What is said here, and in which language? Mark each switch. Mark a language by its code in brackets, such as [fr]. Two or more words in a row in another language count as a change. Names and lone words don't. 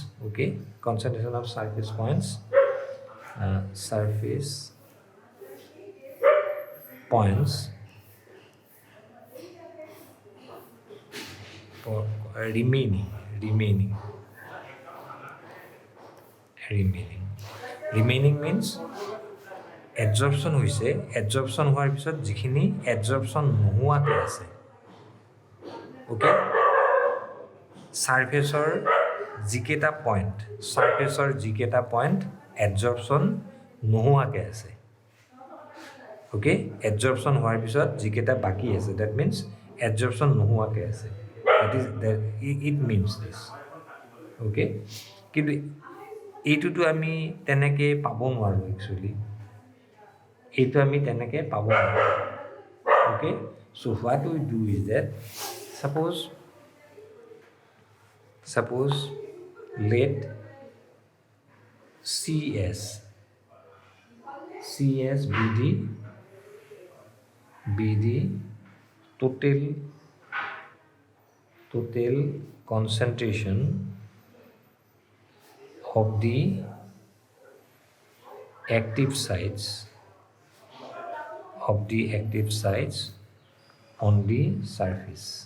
[en] Okay, concentration of surface points, surface points for remaining means adsorption হৈছে, adsorption [as] হোৱাৰ পিছত যিখিনি [en] adsorption [as] নোহোৱাকৈ আছে, [en] ওকে, [as] সাৰফেসৰ যিকেইটা পইণ্ট adsorption নোহোৱাকৈ আছে, ওকে, adsorption হোৱাৰ পিছত যিকেইটা বাকি আছে, [en] that means adsorption [as] নোহোৱাকৈ আছে, [en] it means this. [as] ওকে, কিন্তু এইটোতো আমি তেনেকে পাব নোৱাৰো একচুয়ালি, এইটো আমি তেনেকে পাব নোৱাৰো. [en] ওকে, so what we do is that suppose let CS be the total concentration of the active sites on the surface.